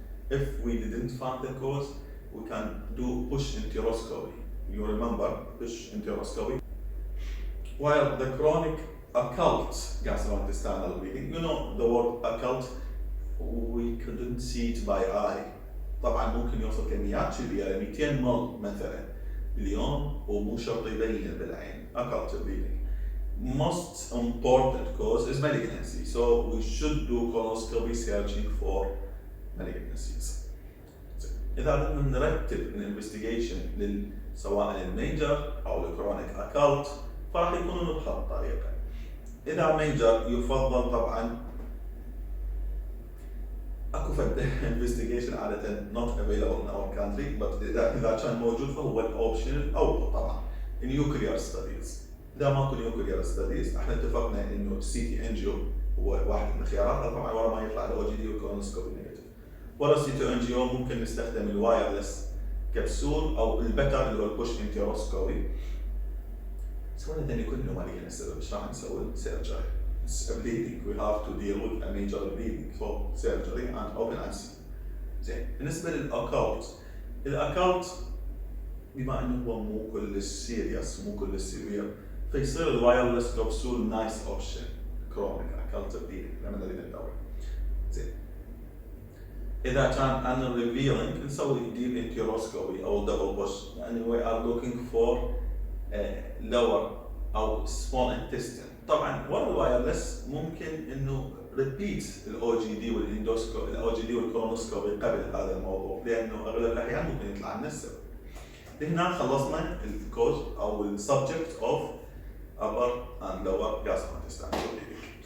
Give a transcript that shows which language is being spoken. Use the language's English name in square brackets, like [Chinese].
[English] If we didn't find the cause, we can do push enteroscopy. You remember push enteroscopy? While the chronic occult gastrointestinal bleeding, you know the word occult, we couldn't see it by eye. [Arabic] طبعا ممكن يوصل كميات كبيرة 200 مل مثلا باليوم ومو شرط يبين بالعين. [English] Occult bleeding. Most important cause is malignancy, so we should do colonoscopy searching for malignancies. [Arabic] إذا بدنا نرتب الانفستيجيشن سواء الميجر أو الكرونيك أكالت فراح يكونوا بهالطريقة. إذا ميجر يفضل طبعا اكو فد investigation عادة [English] not available in our country, but [Arabic] إذا كان موجود فهو الأوبشن الأول طبعا nuclear studies. إذا ماكو nuclear studies احنا اتفقنا إنه CT angio هو واحد من الخيارات، طبعا ورا ما يطلع ال OGD والكولونوسكوبي نيجاتيف. ورا CT angio ممكن نستخدم الوايرلس كبسول أو البتر اللي هو البوش انتيروسكوبي. سوينا ثاني كله ما لقينا السبب، ايش راح نسوي؟ سيرجري. [English] It's a bleeding. We have to deal with a major bleeding, so surgery and open and see. [Arabic] زين. بالنسبة للأكالت، الأكالت بما إنه هو مو كل السيريس مو كل السيفير، فيصير الوايرلس كبسول نايس أوبشن. كرونيك أكالت bleeding لما نريد ندور. زين. إذا كان [English] unrevealing نسوي deep enteroscopy أو double push، [Arabic] يعني [English] we are looking for lower أو small intestine. [Arabic] طبعا ورا الوايرلس ممكن انه ريبيت الاو جي دي والاندوسكوبي الاو جي دي والكولونوسكوبي قبل هذا الموضوع، لانه اغلب الاحيان ممكن يطلع لنا السبب. هنا خلصنا الكوز او السبجكت اوف upper and lower gastrointestinal bleeding.